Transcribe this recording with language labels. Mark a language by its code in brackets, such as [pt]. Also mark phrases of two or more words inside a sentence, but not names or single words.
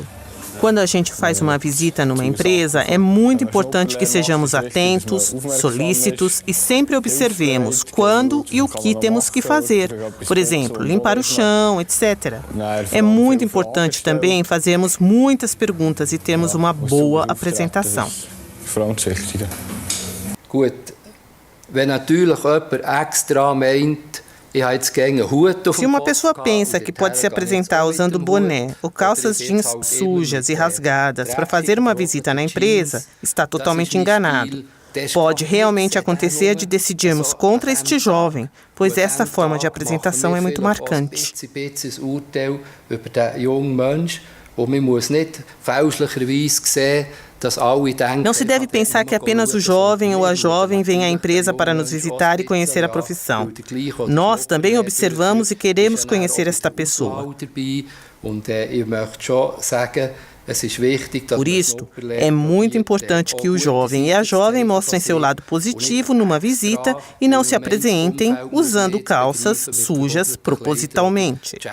[pt] Quando a gente faz uma visita numa empresa, é muito importante que sejamos atentos, solícitos e sempre observemos quando e o que temos que fazer. Por exemplo, limpar o chão, etc. É muito importante também fazermos muitas perguntas e termos uma boa apresentação. [de] Gut, wenn natürlich jemand extra meint, ich habe jetzt gegen einen Hut auf [pt] Se [de] dem [pt] uma [de] Kopf [pt] pessoa [de] gehabt [pt] pensa [de] und [pt] que [de] dorthin [pt] pode se [de] gehe ich jetzt [pt] apresentar [de] auch mit [pt] usando [de] dem [pt] boné [de] Hut, [pt] ou calças [de] oder [pt] jeans [de] jetzt halt [pt] sujas e [de] immer [pt] rasgadas para fazer uma visita na empresa, está totalmente [de] Das ist mein [pt] enganado. [de] Stil. Das [pt] Pode [de] kann [pt] realmente [de] jetzt [pt] acontecer de decidirmos contra este jovem, pois essa forma de apresentação é muito marcante. [de] Ein bisschen ein Urteil über diesen jungen Menschen und man muss nicht fälschlicherweise sehen, [pt] Não se deve pensar que apenas o jovem ou a jovem vem à empresa para nos visitar e conhecer a profissão. Nós também observamos e queremos conhecer esta pessoa. Por isto, é muito importante que o jovem e a jovem mostrem seu lado positivo numa visita e não se apresentem usando calças sujas propositalmente.